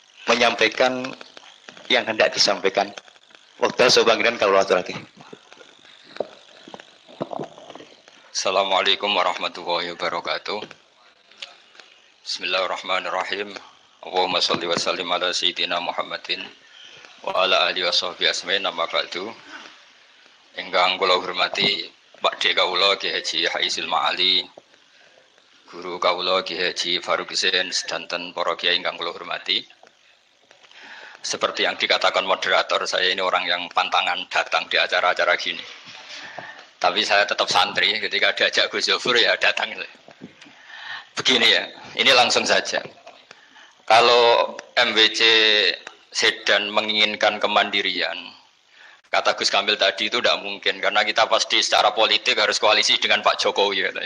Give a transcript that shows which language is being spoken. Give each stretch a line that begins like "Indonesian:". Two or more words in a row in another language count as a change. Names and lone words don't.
Indonesian: menyampaikan yang hendak disampaikan. Waktu sebangkiran kalau lagi.
Arabic: السلام عليكم ورحمة الله وبركاته. بسم الله الرحمن الرحيم. اللهم صل وسلم على سيدنا محمد وعلى آله وصحبه أجمعين أما بعد.
Javanese: Ingkang kula hormati Pakde kawula Ki Haji Haisil Ma'ali, guru kawula Ki Haji Faruk Husain sedanten para kiai ingkang kula hormati.
Indonesian: Seperti yang dikatakan moderator, saya ini orang yang pantangan datang di acara-acara gini. Tapi saya tetap santri, ketika diajak Gus Zofur ya datang. Begini ya, ini langsung saja. Kalau MWC Sedan menginginkan kemandirian, kata Gus Kamil tadi itu tidak mungkin, karena kita pasti secara politik harus koalisi dengan Pak Jokowi.